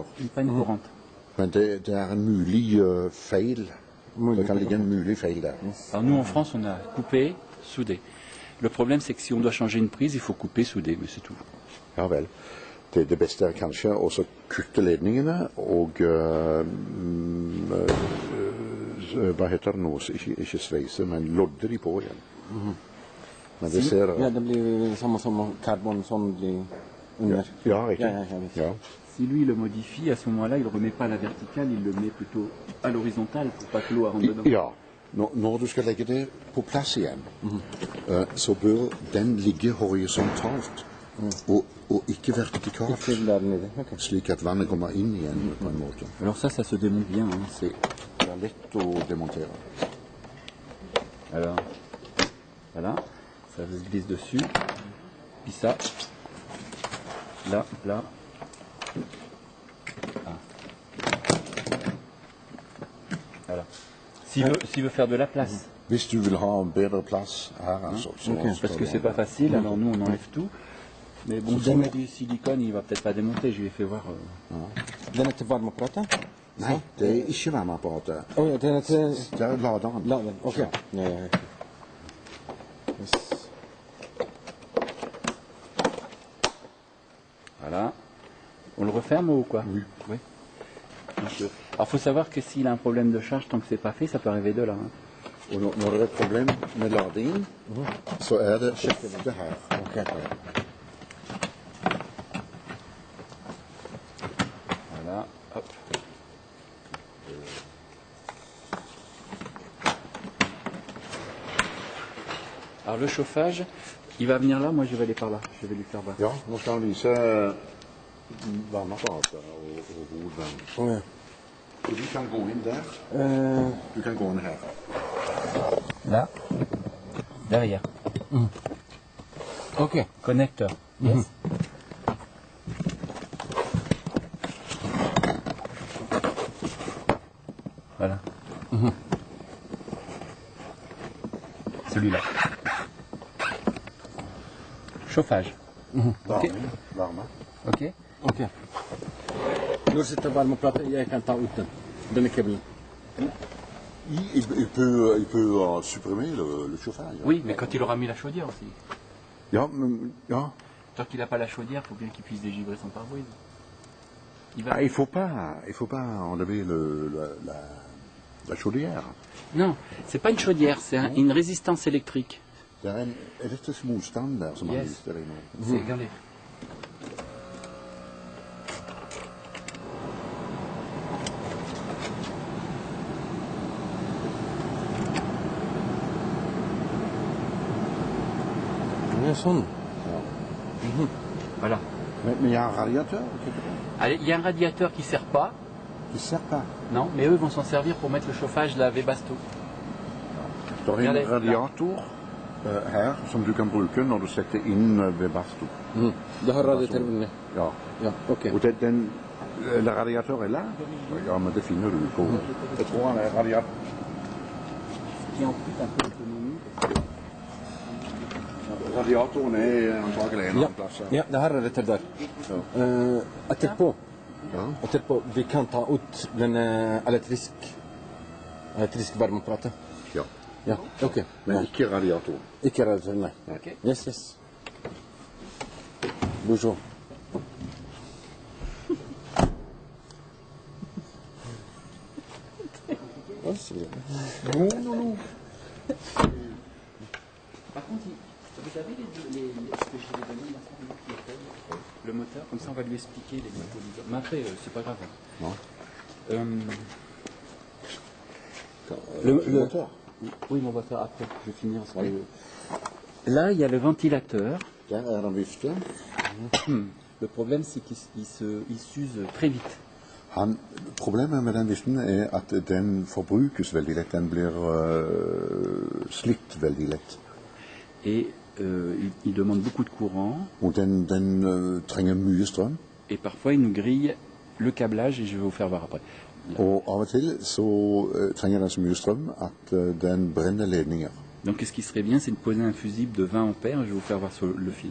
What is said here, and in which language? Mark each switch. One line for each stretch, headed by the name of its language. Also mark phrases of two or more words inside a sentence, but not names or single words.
French: une panne courante.
Norwegian: Men det er en mulig feil. Det kan ligge en mulig feil der.
French: Alors nous, en France, on a coupé, soudé. Le problème, c'est que si on doit changer une prise, il faut couper, souder, mais c'est tout.
Norwegian: Ja vel. Det beste er kanskje også kutte ledningene og hva heter det nå? Ikke sveise, men lodde de på igjen. Men det ser Ja, det blir samme som karbon som blir under. Ja, riktig. Ja, visst. Ja.
French: Si lui le modifie, à ce moment-là, il ne remet pas à la verticale, il le met plutôt à l'horizontale pour pas que l'eau rentre dedans.
Norwegian: Ja. Når du skal legge det på plass igjen, så bør den ligge horisontalt og ikke vertikalt. Ikke der nede. Ok. Slik at vannet kommer inn igjen på en måte.
French: Alors ça se démonte bien. Hein.
Norwegian: Det er lett å demontere.
French: Alors, voilà, ça se glisse dessus. Puis ça, là, là. Ah. Voilà. S'il veut faire de la place.
Norwegian: Hvis du vil ha bedre plass her, altså.
French: Parce que c'est pas facile, alors nous on enlève tout. Mais bon, si on met du silicone, il va peut-être pas démonter, je lui ai fait voir.
Norwegian: Den er til varmeapparatet? Nei, det er ikke varmeapparatet. Å ja, den er til Det er laderen. laden. Ok. Ja. Yes.
French: Voilà. On le referme ou quoi? Oui. Donc, alors il faut savoir que s'il a un problème de charge, tant que c'est pas fait, ça peut arriver de là. Hein.
Norwegian: Og når det er et problem med ladingen, så er det ofte her. Ok.
French: Voilà, hop. Alors le chauffage, il va venir là, moi je vais aller par là, je vais lui faire voir.
Norwegian: Ja, nå skal han vise varmeapparatet og hovedvann. Å ja. Så du kan gå inn der. Du kan gå inn her.
French: Là, derrière. Ok. Connecteur. Yes. Voilà. Celui-là. Chauffage.
Norwegian: Varme. Ok. Ok. Når sitter varmeapparatet, jeg kan ta ut den. Denne kabelen.
French: Il peut supprimer le chauffage. Oui, mais quand il aura mis la chaudière aussi.
Norwegian: Ja, men, ja.
French: Tant qu'il n'a pas la chaudière, il faut bien qu'il puisse dégivrer son pare-brise. Ah, il faut pas enlever la chaudière. Non, c'est pas une chaudière, c'est une résistance électrique.
Norwegian: Det er en elektrisk motstand der som han Yes. viste deg nå.
French: C'est, regardez.
Norwegian: Ja, sånn.
French: Voilà.
Norwegian: Men jeg har radiator.
French: Allez, il y a un radiateur qui ne sert pas,
Norwegian: Det ser pas.
French: non, mais eux vont s'en servir pour mettre le chauffage de la Webasto.
Norwegian: Det er
French: Regardez,
Norwegian: en radiator her som du kan bruke når du setter inn ved bastu. Det har radiator inne. Ja. Ja, ok. Og den radiator er lav. Ja, men det finner du på. Jeg tror han er radiator.
French: Qui ampute un peu l'autonomie.
Norwegian: Radiatoren er antagelig en Ja, annen plass. ja det her er radiator der. Etterpå, vi kan ta ut den elektrisk varmeapparatet. Ja. Ja, ok. Men ikke radiatoren. Ikke radiator, nei. Ok.
English: Yes, yes.
French: Bonjour. Oh, c'est bien. Par contre, vous avez ce que je vais donner le moteur, comme ça on va lui expliquer les motos. Mais après, c'est pas grave. Non. Le moteur. Oui, mais on va faire après. Je vais finir. Là, il y a le ventilateur.
Norwegian: Der er en vifte.
French: Le problème, c'est qu'il s'use très vite.
Norwegian: Problemet med den viften er at den forbrukes veldig lett. Den blir slitt veldig lett.
French: Et il demande beaucoup de courant.
Norwegian: Og den trenger mye strøm.
French: Et parfois, il nous grille le câblage, et je vais vous faire voir après.
Norwegian: Og av og til så trenger den så mye strøm at den brenner ledninger.
French: Donc, ce qui serait bien, c'est de poser un fusible de 20 ampères. Je vais vous faire voir sur le fil.